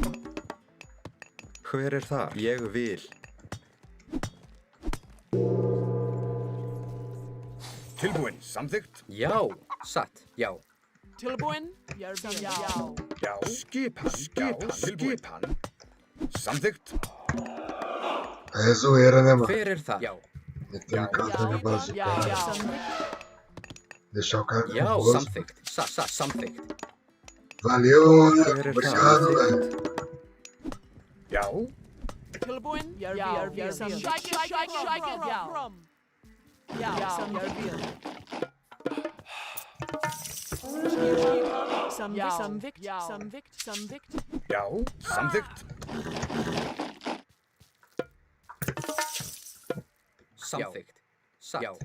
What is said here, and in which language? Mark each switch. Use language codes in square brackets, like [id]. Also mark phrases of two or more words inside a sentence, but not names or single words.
[is] Hver þar? Ég vil. Tilbúin. Samþykkt. Já. Satt. Já. Tilbúin. Já. Já. Skipan. Skipan. Samþykkt. [pt] É zoeira, né, mano? [is] Hver þar? Já. [pt] Meter o cara na base do cara. Deixar o cara [is] Já. [pt] nervoso. [is] Samþykkt. Samþykkt. [pt] Valeu, mano. Obrigado, velho. [is] Já. Tilbúin. Já. [en] Shake it from. [is] Já. Samvikt. Já. Samþykkt. Samþykkt. Satt. Já.